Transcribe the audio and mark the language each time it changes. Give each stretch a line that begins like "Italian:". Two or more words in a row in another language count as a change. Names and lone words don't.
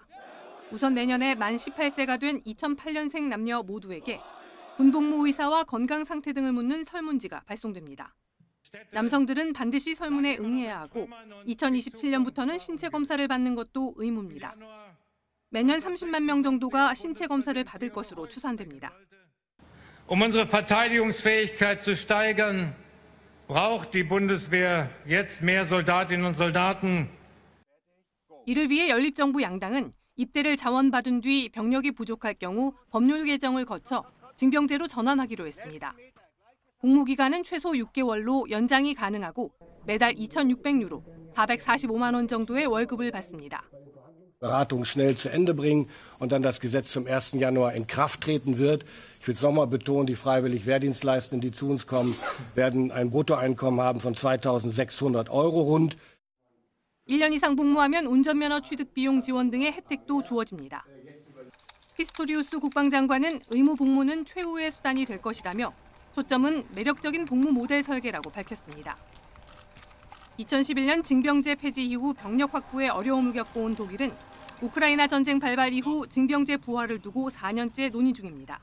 Korean: 우선 내년에 만 18세가 된 2008년생 남녀 모두에게 군복무 의사와 건강 상태 등을 묻는 설문지가 발송됩니다. 남성들은 반드시 설문에 응해야 하고 2027년부터는 신체 검사를 받는 것도 의무입니다. 매년 30만 명 정도가 신체 검사를 받을 것으로 추산됩니다.
German: Um unsere Verteidigungsfähigkeit zu steigern, braucht die Bundeswehr jetzt mehr Soldatinnen und Soldaten.
Korean: 이를 위해 연립정부 양당은 입대를 자원받은 뒤 병력이 부족할 경우 법률 개정을 거쳐 징병제로 전환하기로 했습니다. 복무기간은 최소 6개월로 연장이 가능하고 매달 2,600유로, 445만 원 정도의 월급을 받습니다.
German: Beratung schnell zu Ende bringen und dann das Gesetz zum 1. Januar in Kraft treten wird. Ich will es nochmal betonen, die freiwillig Wehrdienstleistenden, die zu uns kommen, werden ein Bruttoeinkommen haben von 2.600 € rund.
Korean: 1년 이상 복무하면 운전면허 취득 비용 지원 등의 혜택도 주어집니다. 피스토리우스 국방장관은 의무 복무는 최후의 수단이 될 것이라며 초점은 매력적인 복무 모델 설계라고 밝혔습니다. 2011년 징병제 폐지 이후 병력 확보에 어려움을 겪어온 독일은 우크라이나 전쟁 발발 이후 징병제 부활을 두고 4년째 논의 중입니다.